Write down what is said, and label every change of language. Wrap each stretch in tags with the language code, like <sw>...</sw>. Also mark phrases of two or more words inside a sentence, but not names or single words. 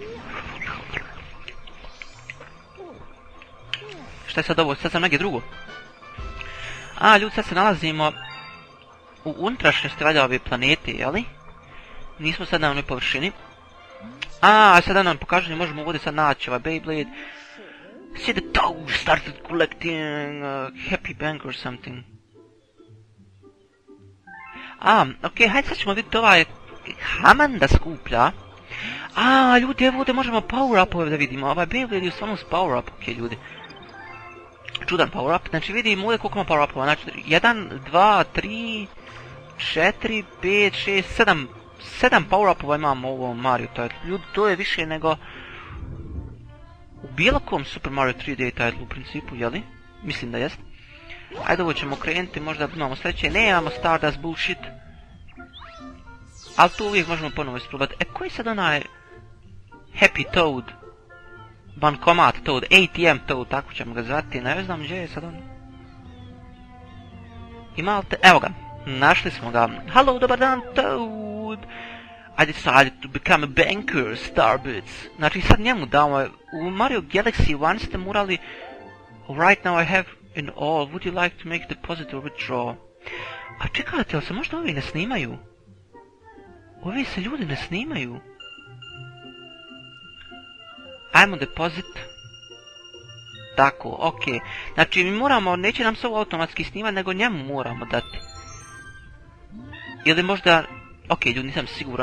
<hr>Šta je sad ovo? Sad sam negdje drugo. A, ljudi, sad se nalazimo u unutrašnjosti valjda ove planete, jeli? Nismo sad na onoj površini. A, sad da nam pokažu da možemo ovdje sad naći ovaj Beyblade.</hr> <en>See the Toad started collecting Happy Bank or something.</en> <hr>Ok, hajde sad ćemo vidjeti ovaj Haman da skuplja. Ljudi, evo ovdje možemo power-upove da vidimo. Ovaj Beyblade je samo s power-up, ok, ljudi. Čudan power-up, znači vidimo ovdje koliko ima power-upova. Znači, 1, 2, 3, 4, 5, 6, 7... 7 power-upova imamo u ovom Mario titlu. Ljudi, to je više nego u bilo kom Super Mario 3D titlu u principu, jeli? Mislim da jest. Ajde, ovo ćemo krenuti, možda imamo sljedeće. Nemamo Stardust bullshit. Ali to uvijek možemo ponovo isprobati. Koji je sad onaj Happy Toad? Bankomat Toad, ATM Toad, tako ćemo ga zvati. Ne znam gdje je sad on. Imate, evo ga. Našli smo ga. Hello, dobar dan, Toad.</hr> <en>I decided to become a banker, Starbits.</en> <hr>Znači sad njemu damo, u Mario Galaxy 1 ste morali,</hr> <en>right now I have in all, would you like to make deposit or withdraw?</en> <hr>A čekajte, ali se možda ovi ne snimaju? Ovi se ljudi ne snimaju. Ajmo deposit. Tako, ok. Znači mi moramo, neće nam se ovo automatski snimati, nego njemu moramo dati. Ili možda... Ok, ljudi, nisam siguran.</hr>